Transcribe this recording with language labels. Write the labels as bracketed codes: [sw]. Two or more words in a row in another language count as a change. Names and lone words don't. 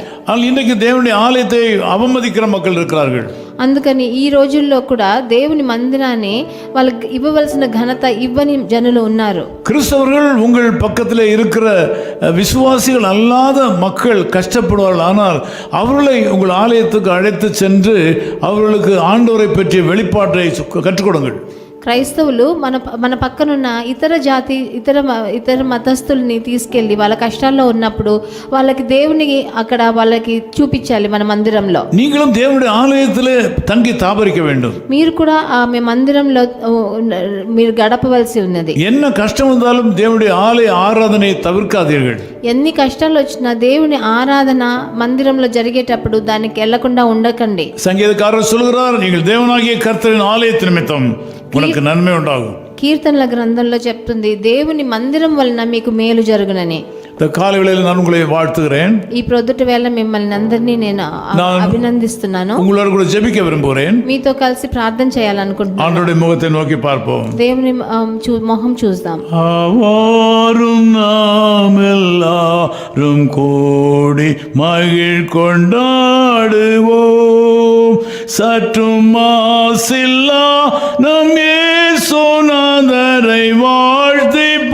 [ta] ஆனால் இன்றைக்கு தேவனுடைய ஆலயத்தை அவமதிக்கிற மக்கள் இருக்கிறார்கள். [te] అందుకని ఈ రోజుల్లో కూడా దేవుని మందిరాన్ని వాళ్ళకి ఇవ్వవలసిన ఘనత ఇవ్వని జనులు ఉన్నారు. [ta] கிறிஸ்தவர்கள் உங்கள் பக்கத்தில் இருக்கிற விசுவாசிகள் அல்லாத மக்கள் கஷ்டப்படுவார்கள். ஆனால் அவர்களை உங்கள் ஆலயத்துக்கு அழைத்து சென்று அவர்களுக்கு ஆண்டவரை பற்றிய வெளிப்பாட்டை கற்றுக் கொடுங்கள். [te] క్రైస్తవులు మన పక్కనున్న ఇతర మతస్థుల్ని తీసుకెళ్ళి వాళ్ళ కష్టాల్లో ఉన్నప్పుడు వాళ్ళకి దేవుని అక్కడ వాళ్ళకి చూపించాలి. మన మందిరంలో [ta] நீங்களும் தேவனுடைய ஆலயத்திலே தங்கி தாபரிக்க வேண்டும். [te] మీరు కూడా మీ మందిరంలో మీరు గడపవలసి ఉన్నది. [ta] என்ன கஷ்டம் வந்தாலும் தேவனுடைய ஆலய ஆராதனை தவிர்க்காதீர்கள். [te] ఎన్ని కష్టాలు వచ్చినా దేవుని ఆరాధన మందిరంలో జరిగేటప్పుడు దానికి వెళ్లకుండా ఉండకండి. [ta] சங்கீதக்காரர் சொல்கிறார், நீங்கள் தேவனாகிய கர்த்தரின் ஆலயத்தின் நிமித்தம் உனக்கு நன்மை உண்டாகும். [te] కీర్తనల గ్రంథంలో చెప్తుంది దేవుని మందిరం వలన మీకు మేలు జరుగునని. [ta] இந்த காலை வேளையில் நான் உங்களை வாழ்த்துகிறேன். [te] ఈ ప్రొద్దుట వేళ మిమ్మల్ని అందరినీ నేను అభినందిస్తున్నాను. [ta] உங்களோடு கூட ஜெபிக்க விரும்புகிறேன். [te] మీతో కలిసి ప్రార్థన చేయాలనుకుంటున్నాను. [ta] ஆண்டவருடைய முகத்தை நோக்கி பார்ப்போம். [te] దేవుని మొహం చూద్దాం. [ta] ஆவாரும் நாம் எல்லாரும் கூடி மகிழ் கொண்டாடுவோம், சற்றும் மாசில்லா நம் இயேசுநாதரை வாழ்த்தி